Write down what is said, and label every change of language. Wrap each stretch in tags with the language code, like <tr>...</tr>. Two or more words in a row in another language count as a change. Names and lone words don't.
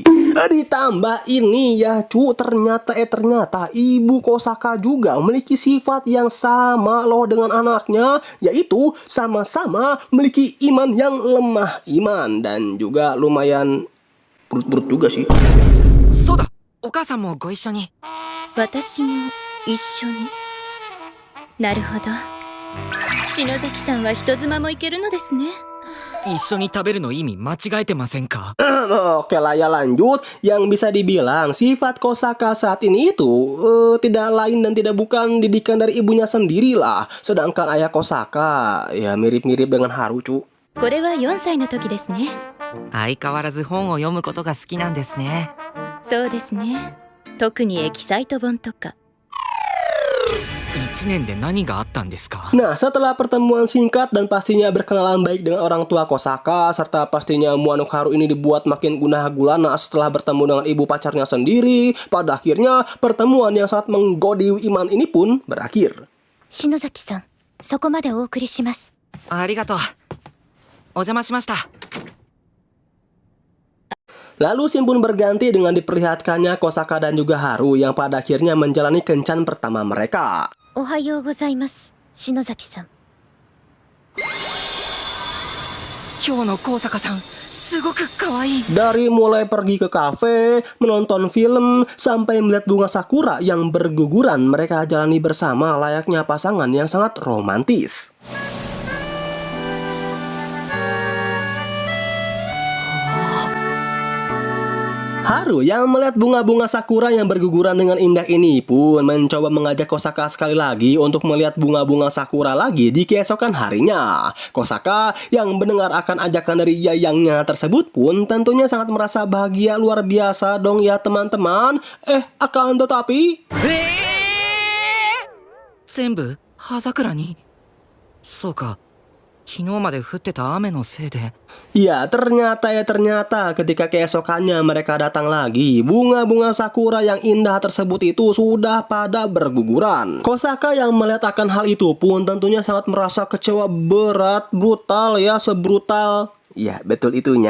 <id>Ditambah ini ya ternyata ibu Kosaka juga memiliki sifat yang sama loh dengan anaknya, yaitu sama-sama memiliki iman yang lemah iman dan juga lumayan brut juga sih.</id> <ja>そうだ、お母さんもご一緒に。私も一緒に。なるほど。篠崎さんは人妻もいけるのですね。一緒に食べるの意味間違えてませんか？</ja> <id>Oke lah ya lanjut. Yang bisa dibilang sifat Kosaka saat ini itu tidak lain dan tidak bukan didikan dari ibunya sendiri lah. Sedangkan ayah Kosaka ya mirip-mirip dengan Haru cu.</id> <ja>これは4歳の時ですね。相変わらず本を読むことが好きなんですね。そうですね。特にエキサイト本とか。 1年で何があったんですか？</ja> <id>Nah, setelah pertemuan singkat dan pastinya berkenalan baik dengan orang tua Kosaka, serta pastinya Muanok Haru ini dibuat makin gunah gulana setelah bertemu dengan ibu pacarnya sendiri, pada akhirnya pertemuan yang sangat menggodi iman ini pun berakhir.</id> <ja>篠崎さん、そこまでお送りします。ありがとう。お邪魔しました。</ja> <id>Lalu scene pun berganti dengan diperlihatkannya Kosaka dan juga Haru yang pada akhirnya menjalani kencan pertama mereka.</id> <ja>おはようございます、篠崎さん。今日の高坂さん、すごく可愛い。</ja> <id>Dari mulai pergi ke kafe, menonton film, sampai melihat bunga sakura yang berguguran, mereka jalani bersama layaknya pasangan yang sangat romantis. Haru yang melihat bunga-bunga sakura yang berguguran dengan indah ini pun mencoba mengajak Kosaka sekali lagi untuk melihat bunga-bunga sakura lagi di keesokan harinya. Kosaka yang mendengar akan ajakan dari yayangnya tersebut pun tentunya sangat merasa bahagia luar biasa dong ya teman-teman. Akan tetapi...</id> <ja>全部葉桜に。そうか。昨日まで降ってた雨のせいで。</ja> <id>Ya, ternyata ketika keesokannya mereka datang lagi, bunga-bunga sakura yang indah tersebut itu sudah pada berguguran. Kosaka yang melihat akan hal itu pun tentunya sangat merasa kecewa berat, brutal ya, sebrutal. Ya, betul itunya.</id>